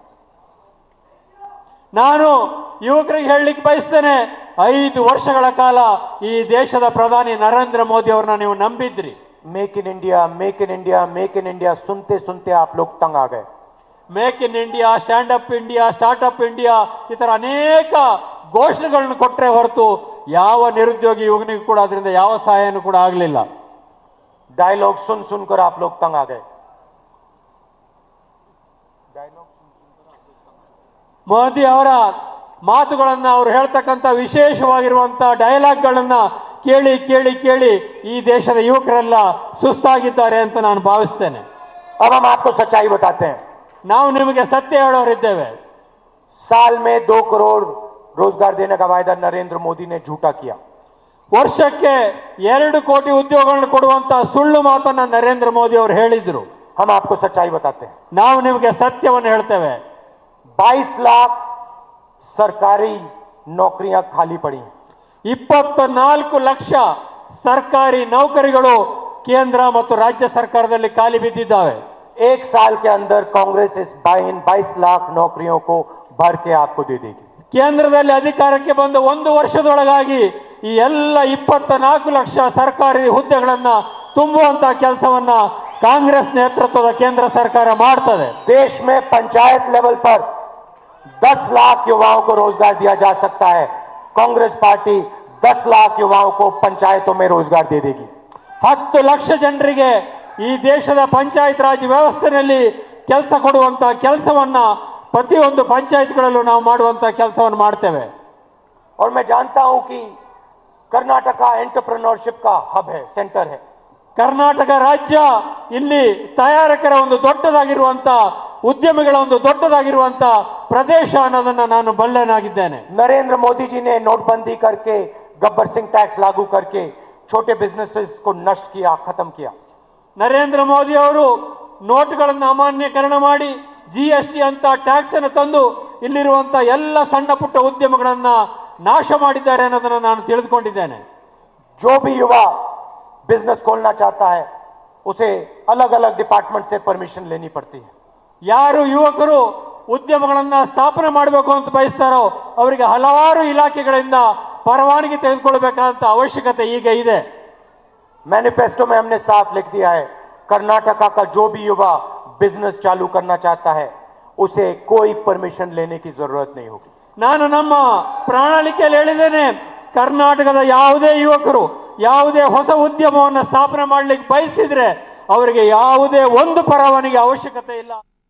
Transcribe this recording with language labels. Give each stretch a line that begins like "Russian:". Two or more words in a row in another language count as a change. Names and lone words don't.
Kannada: ನಾನು ಯುವಕರಿಗೆ ಹೇಳಲಿಕ್ಕೆ ಬಯಸ್ತೇನೆ, 5 ವರ್ಷಗಳ ಕಾಲ ಈ ದೇಶದ ಪ್ರಧಾನಿ ನರೇಂದ್ರ ಮೋದಿ ಅವರನ್ನ ನೀವು ನಂಬಿದ್ರಿ.
Hindi: मेक इन इंडिया, मेक इन इंडिया, मेक इन इंडिया सुनते सुनते आप लोग तंग आ गए.
Kannada: ಮೇಕ್ ಇನ್ ಇಂಡಿಯಾ, ಸ್ಟ್ಯಾಂಡ್ ಅಪ್ ಇಂಡಿಯಾ, ಸ್ಟಾರ್ಟ್ಅಪ್ ಇಂಡಿಯಾ ಈ ತರ ಅನೇಕ ಘೋಷಣೆಗಳನ್ನು ಕೊಟ್ಟರೆ ಹೊರತು ಯಾವ ನಿರುದ್ಯೋಗಿ ಯುವಕನಿಗೂ ಕೂಡ ಅದರಿಂದ ಯಾವ ಸಹಾಯನೂ ಕೂಡ ಆಗಲಿಲ್ಲ.
Hindi: डायलॉग सुन सुनकर आप लोग तंग आ गए.
Kannada: ಮೋದಿ ಅವರ ಮಾತುಗಳನ್ನ ಅವರು ಹೇಳ್ತಕ್ಕಂಥ ವಿಶೇಷವಾಗಿರುವಂತಹ ಡೈಲಾಗ್ಗಳನ್ನ ಕೇಳಿ ಕೇಳಿ ಕೇಳಿ ಈ ದೇಶದ ಯುವಕರೆಲ್ಲ ಸುಸ್ತಾಗಿದ್ದಾರೆ ಅಂತ ನಾನು ಭಾವಿಸ್ತೇನೆ.
Hindi: अब हम आपको सच्चाई बताते हैं.
Kannada: ನಾವು ನಿಮಗೆ ಸತ್ಯ ಹೇಳೋರಿದ್ದೇವೆ.
Hindi: साल में 2 करोड़ रोजगार देने का वायदा नरेंद्र मोदी ने झूठा किया.
Kannada: ವರ್ಷಕ್ಕೆ 2 ಕೋಟಿ ಉದ್ಯೋಗಗಳನ್ನು ಕೊಡುವಂತ ಸುಳ್ಳು ಮಾತನ್ನ ನರೇಂದ್ರ ಮೋದಿ ಅವರು ಹೇಳಿದ್ರು.
Hindi: हम आपको सच्चाई बताते हैं.
Kannada: ನಾವು ನಿಮಗೆ ಸತ್ಯವನ್ನು ಹೇಳ್ತೇವೆ.
Hindi: 22 लाख सरकारी नौकरियां खाली पड़ी हैं.
Kannada: 24 ಲಕ್ಷ ಸರ್ಕಾರಿ ನೌಕರಿಗಳು ಕೇಂದ್ರ ಮತ್ತು ರಾಜ್ಯ ಸರ್ಕಾರದಲ್ಲಿ ಖಾಲಿ ಬಿದ್ದಿದ್ದಾವೆ.
Hindi: 1 साल के अंदर कांग्रेस इस 22 लाख नौकरियों को भर के आपको दे देगी.
Kannada: ಕೇಂದ್ರದಲ್ಲಿ ಅಧಿಕಾರಕ್ಕೆ ಬಂದ 1 ವರ್ಷದೊಳಗಾಗಿ ಈ ಎಲ್ಲ 24 ಲಕ್ಷ ಸರ್ಕಾರಿ ಹುದ್ದೆಗಳನ್ನ ತುಂಬುವಂತ ಕೆಲಸವನ್ನ ಕಾಂಗ್ರೆಸ್ ನೇತೃತ್ವದ ಕೇಂದ್ರ ಸರ್ಕಾರ ಮಾಡ್ತದೆ.
Hindi: देश में पंचायत लेवल पर 10 लाख युवाओं को रोजगार दिया जा सकता है. कांग्रेस पार्टी 10 लाख युवाओं को पंचायतों में रोजगार दे देगी.
Kannada: 10 ಲಕ್ಷ ಜನರಿಗೆ ಈ ದೇಶದ ಪಂಚಾಯತ್ ರಾಜ್ ವ್ಯವಸ್ಥೆಯಲ್ಲಿ ಕೆಲಸ ಕೊಡುವಂತ ಕೆಲಸವನ್ನ ಪ್ರತಿಯೊಂದು ಪಂಚಾಯತ್ಗಳಲ್ಲೂ ನಾವು ಮಾಡುವಂತ ಕೆಲಸವನ್ನು ಮಾಡ್ತೇವೆ.
Hindi: और मैं जानता हूं कि कर्नाटका एंटरप्रेन्योरशिप का हब है, सेंटर है.
Kannada: ಕರ್ನಾಟಕ ರಾಜ್ಯ ಇಲ್ಲಿ ತಯಾರಕರ ಒಂದು ದೊಡ್ಡದಾಗಿರುವಂತ ಉದ್ಯಮಿಗಳ ಒಂದು ದೊಡ್ಡದಾಗಿರುವಂತ ಪ್ರದೇಶ ಅನ್ನೋದನ್ನ ನಾನು ಬಲ್ಲನಾಗಿದ್ದೇನೆ.
Hindi: नरेंद्र मोदी जी ने नोटबंदी करके गब्बर सिंह टैक्स लागू करके छोटे बिजनेसेस को नष्ट किया, खत्म किया.
Kannada: ನರೇಂದ್ರ ಮೋದಿ ಅವರು ನೋಟ್ಗಳನ್ನು ಅಮಾನ್ಯೀಕರಣ ಮಾಡಿ GST ಅಂತ ಟ್ಯಾಕ್ಸ್ ಅನ್ನು ತಂದು ಇಲ್ಲಿರುವಂತ ಎಲ್ಲ ಸಣ್ಣ ಪುಟ್ಟ ಉದ್ಯಮಗಳನ್ನ ನಾಶ ಮಾಡಿದ್ದಾರೆ ಅನ್ನೋದನ್ನ ನಾನು ತಿಳಿದುಕೊಂಡಿದ್ದೇನೆ.
Hindi: जो भी युवा बिजनेस खोलना चाहता है उसे अलग अलग डिपार्टमेंट से परमिशन लेनी पड़ती है.
Kannada: ಯಾರು ಯುವಕರು ಉದ್ಯಮಗಳನ್ನ ಸ್ಥಾಪನೆ ಮಾಡಬೇಕು ಅಂತ ಬಯಸ್ತಾರೋ ಅವರಿಗೆ ಹಲವಾರು ಇಲಾಖೆಗಳಿಂದ ಪರವಾನಗಿ ತೆಗೆದುಕೊಳ್ಳಬೇಕಾದಂತ ಅವಶ್ಯಕತೆ ಈಗ ಇದೆ.
Hindi: मैनिफेस्टो में हमने साफ लिख दिया है, कर्नाटका का जो भी युवा बिजनेस चालू करना चाहता है उसे कोई परमिशन लेने की जरूरत नहीं होगी.
Kannada: ನಾನು ನಮ್ಮ ಪ್ರಣಾಳಿಕೆಯಲ್ಲಿ ಹೇಳಿದ್ದೇನೆ, ಕರ್ನಾಟಕದ ಯಾವುದೇ ಯುವಕರು ಯಾವುದೇ ಹೊಸ ಉದ್ಯಮವನ್ನು ಸ್ಥಾಪನೆ ಮಾಡಲಿಕ್ಕೆ ಬಯಸಿದ್ರೆ ಅವರಿಗೆ ಯಾವುದೇ ಒಂದು ಪರವಾನಗಿ ಅವಶ್ಯಕತೆ ಇಲ್ಲ.